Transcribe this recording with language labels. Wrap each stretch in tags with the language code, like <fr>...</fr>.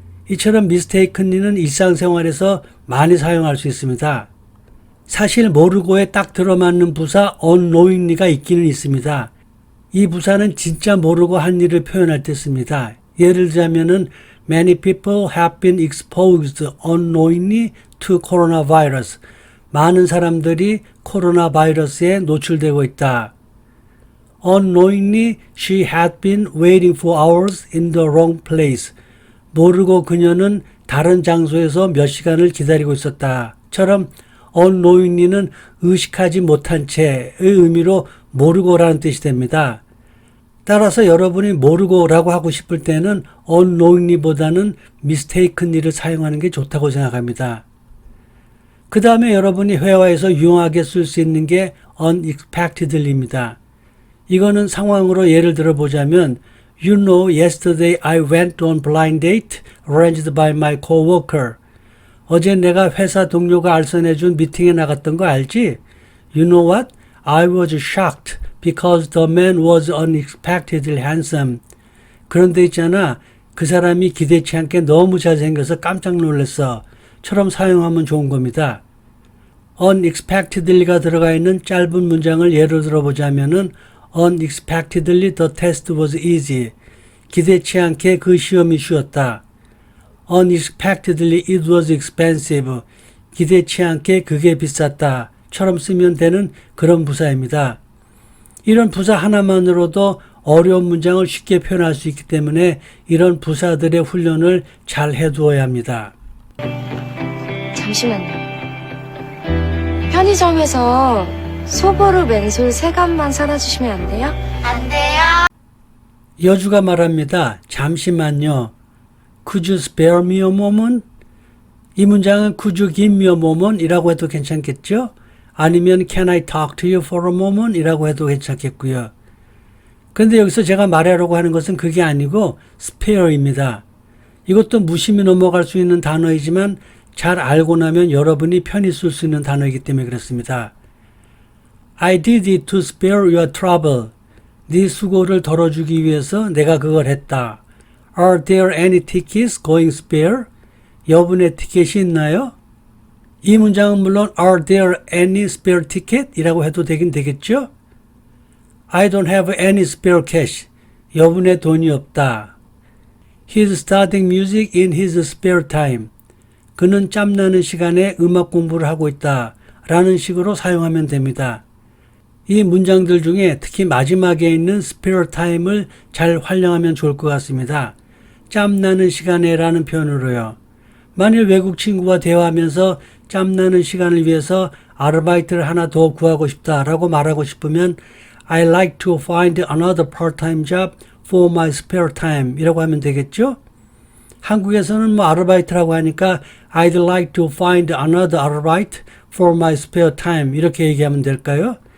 <ko>이처럼 mistakenly는 일상생활에서 많이 사용할 수 있습니다. 사실 모르고에 딱 들어맞는 부사 unknowingly가 있기는 있습니다. 이 부사는 진짜 모르고 한 일을 표현할 때 씁니다. 예를 들자면은</ko> <en>Many people have been exposed unknowingly to coronavirus.</en> <ko>많은 사람들이 코로나 바이러스에 노출되고 있다.</ko> <en>Unknowingly, she had been waiting for hours in the wrong place.</en> <ko>모르고 그녀는 다른 장소에서 몇 시간을 기다리고 있었다. 처럼 unknowingly는 의식하지 못한 채의 의미로 모르고라는 뜻이 됩니다. 따라서 여러분이 모르고라고 하고 싶을 때는 unknowingly보다는 mistakenly를 사용하는 게 좋다고 생각합니다. 그 다음에 여러분이 회화에서 유용하게 쓸 수 있는 게 unexpectedly입니다. 이거는 상황으로 예를 들어보자면</ko> <en>You know, yesterday I went on blind date arranged by my coworker.</en> <ko>어제 내가 회사 동료가 알선해준 미팅에 나갔던 거 알지?</ko> <en>You know what? I was shocked because the man was unexpectedly handsome.</en> <ko>그런데 있잖아, 그 사람이 기대치 않게 너무 잘생겨서 깜짝 놀랐어. 처럼 사용하면 좋은 겁니다. unexpectedly가 들어가 있는 짧은 문장을 예로 들어보자면은</ko> <en>unexpectedly the test was easy.</en> <ko>기대치 않게 그 시험이 쉬웠다.</ko> <en>unexpectedly it was expensive.</en> <ko>기대치 않게 그게 비쌌다. 처럼 쓰면 되는 그런 부사입니다. 이런 부사 하나만으로도 어려운 문장을 쉽게 표현할 수 있기 때문에 이런 부사들의 훈련을 잘 해두어야 합니다. 잠시만요. 편의점에서 소보루 맨솔 3갑만 사다 주시면 안 돼요? 안 돼요. 여주가 말합니다. 잠시만요.</ko> <en>Could you spare me a moment?</en> <ko>이 문장은</ko> <en>Could you give me a moment?</en> <ko>이라고 해도 괜찮겠죠? 아니면</ko> <en>Can I talk to you for a moment?</en> <ko>이라고 해도 괜찮겠고요. 그런데 여기서 제가 말하려고 하는 것은 그게 아니고 spare입니다. 이것도 무심히 넘어갈 수 있는 단어이지만 잘 알고 나면 여러분이 편히 쓸 수 있는 단어이기 때문에 그렇습니다.</ko> <en>I did it to spare your trouble.</en> <ko>네 수고를 덜어주기 위해서 내가 그걸 했다.</ko> <en>Are there any tickets going spare?</en> <ko>여분의 티켓이 있나요? 이 문장은 물론</ko> <en>Are there any spare ticket?</en> <ko>이라고 해도 되긴 되겠죠?</ko> <en>I don't have any spare cash.</en> <ko>여분의 돈이 없다.</ko> <en>He's studying music in his spare time.</en> <ko>그는 짬나는 시간에 음악 공부를 하고 있다. 라는 식으로 사용하면 됩니다. 이 문장들 중에 특히 마지막에 있는 spare time을 잘 활용하면 좋을 것 같습니다. 짬나는 시간에 라는 표현으로요. 만일 외국 친구와 대화하면서 짬나는 시간을 위해서 아르바이트를 하나 더 구하고 싶다라고 말하고 싶으면</ko> <en>I'd like to find another part-time job for my spare time</en> <ko>이라고 하면 되겠죠? 한국에서는 뭐 아르바이트라고 하니까</ko> <en>I'd like to find another a르바이트 for my spare time</en> <ko>이렇게 얘기하면 될까요?</ko>